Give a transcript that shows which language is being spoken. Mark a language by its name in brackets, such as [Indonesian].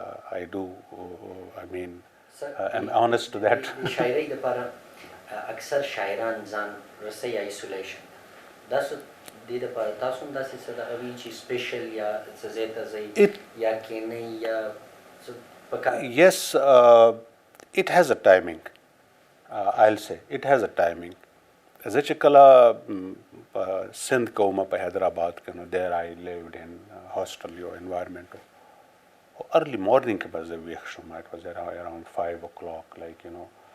[English] I do, I mean, I'm honest to that. [Pashto] شاعرۍ دپاره اکثر شاعران ځان رسوي ایسولیشن، دا څه دې دپاره تاسو هم داسې څه دغه وي چې سپیشل یا څه ځای ته ځئ یا کښېنئ یا څه پکار؟ [English] Yes, it has a timing. I'll say it has a timing. [Pashto] زه چې کله په سند کې وم په حیدرآباد کې، نو [English] there I lived in hostel [Pashto] یو environment. [English] Early morning [Pashto] کې به زه ویښ شم، [English] it was around 5 o'clock, like, you know.